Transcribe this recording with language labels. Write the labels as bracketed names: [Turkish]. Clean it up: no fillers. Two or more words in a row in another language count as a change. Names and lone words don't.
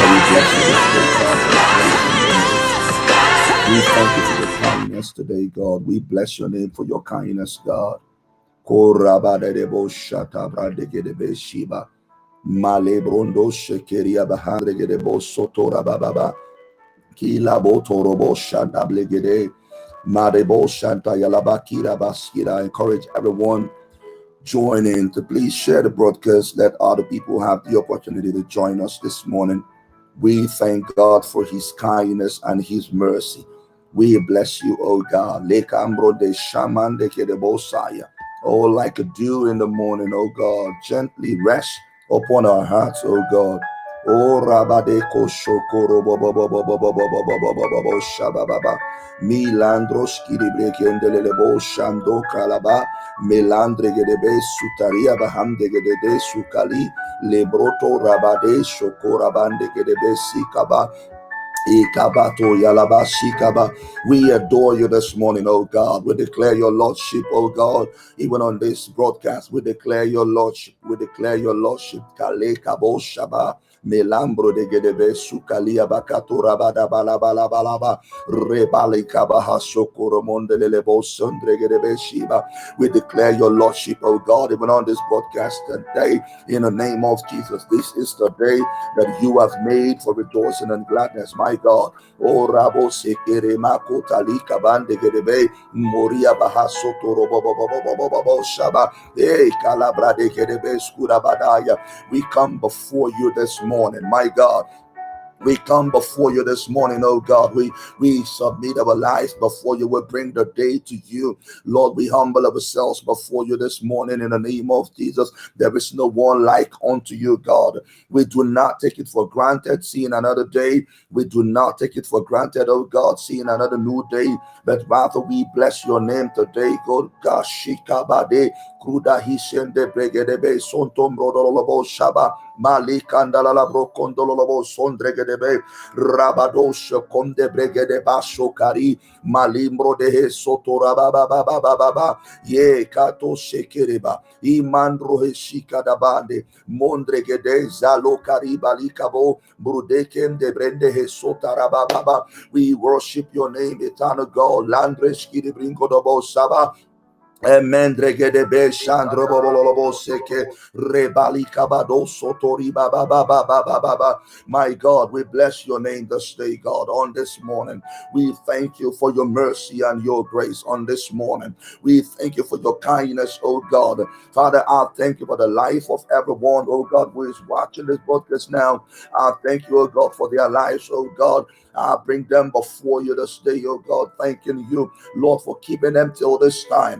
[English] bless you this day, God, for your grace and your mercy. We thank you for your kindness today, God. We bless your name for your kindness, God. Korabadebo shata bradegedebe shiba. Malebrondo shekeria bahandregedebo sotora bababa. Kilabo torobo shanta blegede. Madebo shanta yalabakira baskira. I encourage everyone join in to please share the broadcast. Let other people have the opportunity to join us this morning. We thank God for his kindness and his mercy. We bless you, oh God. Lekambro de shaman de kedebosaya. Oh, like a dew in the morning, oh God. Gently rest upon our hearts, oh God. Oh, Rabade Koshokoro Bobo Bobo Bobo Bobo Bobo Bobo Shababa. Milandroski de Brekendelebo Shando Kalaba. Melandre gedebe sutaria bahande gedede sukali. Lebroto rabade shokorabande gedebe sikaba. Ikabato yalaba shikaba. We adore you this morning, oh God. We declare your lordship, oh God. Even on this broadcast, we declare your lordship. We declare your lordship. Kale kabo shaba. Melambro de gedebe sukalia bakatura bada bala bala balaba. Rebali kabaha sokoro mondelele bo sondre gedebe shiba. We declare your lordship, oh God, even on this broadcast today. In the name of Jesus, this is the day that you have made for rejoicing and gladness, my God. Oh, Rabo Sekere Mako Talika Bande Gedebe Moria Bahaso Toro Bobo Shaba. Hey, Calabra de Gedebe Skura Badaya. We come before you this morning, my God. We come before you this morning, oh God. We submit our lives before you. We bring the day to you. Lord, we humble ourselves before you this morning in the name of Jesus. There is no one like unto you, God. We do not take it for granted, seeing another day. We do not take it for granted, oh God, seeing another new day. But rather we bless your name today, God. Gashikabade, Kruda Hishende Bregedebe, Sontom Rodolobo Shaba. Malikandala brokondolobo sondregedebe rabadosha konde bregede basho kari malimbro de sotora baba baba baba ye kato shekereba imandro heshika dabande mondregede zalo kariba likabo brudeken de brende he sotara baba. We worship your name, eternal God. Landres kiri brinko dobo saba. Emendregedebe Shandro Bololobo Seke Rebali Kabado Sotori Baba Baba Baba Baba. My God, we bless your name this day, God, on this morning. We thank you for your mercy and your grace on this morning. We thank you for your kindness, oh God. Father, I thank you for the life of everyone, oh God, who is watching this podcast now. I thank you, oh God, for their lives, oh God. I bring them before you this day, oh God, thanking you, Lord, for keeping them till this time.